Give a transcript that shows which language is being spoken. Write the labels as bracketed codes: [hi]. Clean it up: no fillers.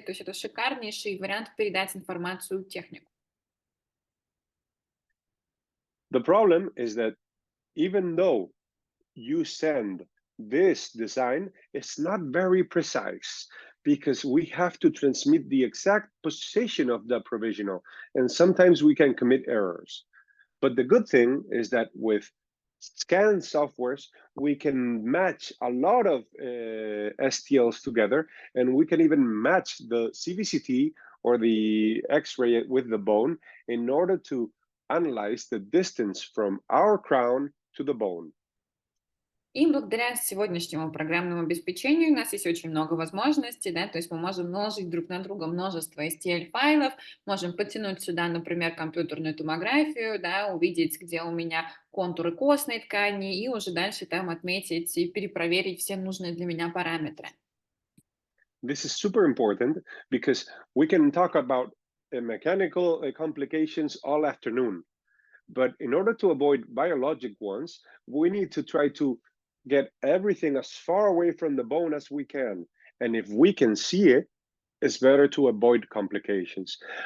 [ru] То есть это шикарнейший вариант передать информацию технику. [en] The problem is that even though you send this design, it's not very precise because we have to transmit the exact position of the provisional, and sometimes we can commit errors. But the good thing is that with scan softwares, we can match a lot of STLs together, and we can even match the CVCT or the X-ray with the bone in order to analyze the distance from our crown to the bone. [ru] И благодаря сегодняшнему программному обеспечению у нас есть очень много возможностей, да, то есть мы можем множить друг на друга множество STL-файлов, можем подтянуть сюда, например, компьютерную томографию, да, увидеть, где у меня контуры костной ткани, и уже дальше там отметить и перепроверить все нужные для меня параметры. [en] This is super important because we can talk about mechanical complications all afternoon. But in order to avoid biologic ones, we need to try to get everything as far away from the bone as we can. And if we can see it, it's better to avoid complications.